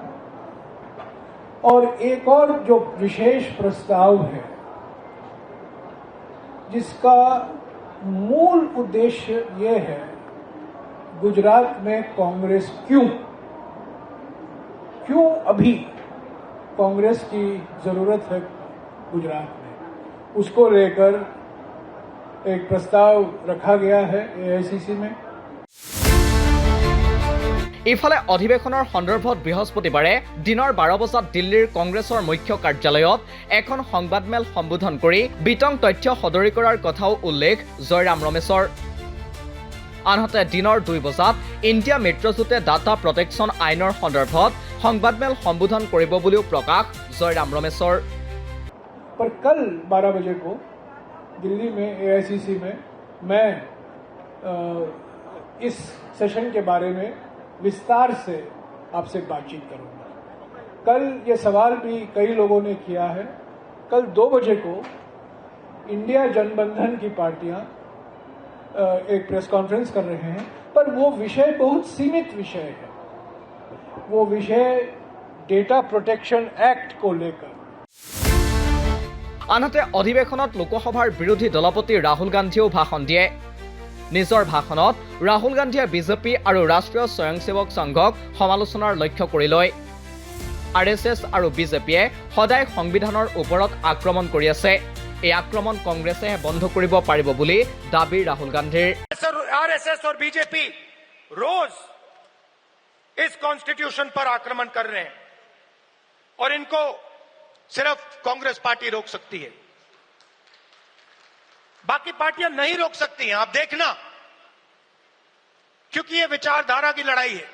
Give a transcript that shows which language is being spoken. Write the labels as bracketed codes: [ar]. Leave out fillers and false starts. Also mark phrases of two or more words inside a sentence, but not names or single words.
[hi] और एक और जो विशेष प्रस्ताव है जिसका मूल उद्देश्य ये है गुजरात में कांग्रेस क्यों अभी कांग्रेस की जरूरत है गुजरात में, उसको लेकर एक प्रस्ताव रखा गया है एआईसीसी में। [as] ইফালে অধিৱেশনৰ সন্দৰ্ভত বৃহস্পতিবাৰে দিনৰ 12 বজাত দিল্লীৰ কংগ্ৰেছৰ মুখ্য কাৰ্যালয়ত এখন সংবাদমেল সম্বোধন কৰি বিতং তথ্য সদৰি কৰাৰ কথাও উল্লেখ জয়ৰাম ৰমেশৰ। আনহাতে দিনৰ 2 বজাত ইণ্ডিয়া মিত্ৰজোঁটে ডাটা প্ৰটেকশ্যন আইনৰ সন্দৰ্ভত সংবাদমেল সম্বোধন কৰিব বুলিও প্ৰকাশ জয়ৰাম ৰমেশৰ। [hi] पर कल 12 बजे को दिल्ली में एआईसीसी में मैं इस सेशन के बारे में विस्तार से आपसे बातचीत करूंगा। कल ये सवाल भी कई लोगों ने किया है। कल 2 बजे को इंडिया जनबंधन की पार्टियां एक [en] press conference [hi] कर रहे हैं, पर वो विषय बहुत सीमित विषय है। वो विषय डेटा प्रोटेक्शन एक्ट को लेकर। [as] আনহাতে অধিৱেশনত লোকসভাৰ বিৰোধী দলপতি ৰাহুল গান্ধীয়েও ভাষণ দিয়ে। নিজৰ ভাষণত ৰাহুল গান্ধীয়ে বিজেপি আৰু ৰাষ্ট্ৰীয় স্বয়ংসেৱক সংঘক সমালোচনাৰ লক্ষ্য কৰি লয়। আৰএছএছ আৰু বিজেপিয়ে সদায় সংবিধানৰ ওপৰত আক্ৰমণ কৰি আছে। এই আক্ৰমণ কংগ্ৰেছেহে বন্ধ কৰিব পাৰিব বুলি দাবী ৰাহুল গান্ধীৰ। [hi] आरएसएस और बीजेपी रोज इस कॉन्स्टिट्यूशन पर आक्रमण कर रहे हैं और इनको सिर्फ कांग्रेस पार्टी रोक सकती है, बाकी पार्टियां नहीं रोक सकती हैं। आप देखना, क्योंकि ये विचारधारा की लड़ाई है।